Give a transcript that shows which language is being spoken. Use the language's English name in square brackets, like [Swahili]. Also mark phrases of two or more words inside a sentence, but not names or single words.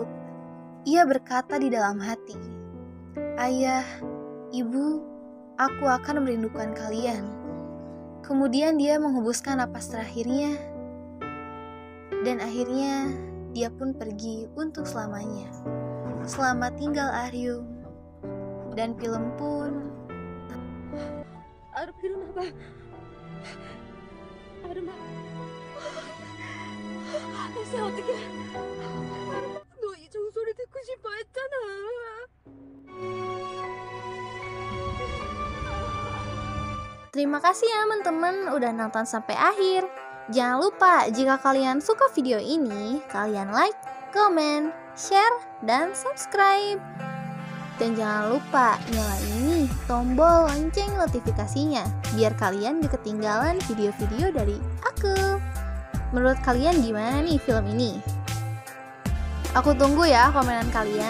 [Indonesian] Ia berkata di dalam hati, "Ayah, ibu, aku akan merindukan kalian." Kemudian dia menghembuskan napas terakhirnya, dan akhirnya dia pun pergi untuk selamanya. Selamat tinggal Ahryum. Dan film pun [Korean] 일어나봐. 아름아. 글쎄 어떡해. 너 이 종소리 듣고 싶어 했잖아. [Indonesian] Terima kasih ya teman-teman udah nonton sampai akhir. Jangan lupa jika kalian suka video ini, kalian [English] like, comment, share, [Indonesian] dan subscribe. Dan jangan lupa nyalain nih tombol lonceng notifikasinya biar kalian gak ketinggalan video-video dari aku. Menurut kalian gimana nih film ini? Aku tunggu ya komenan kalian.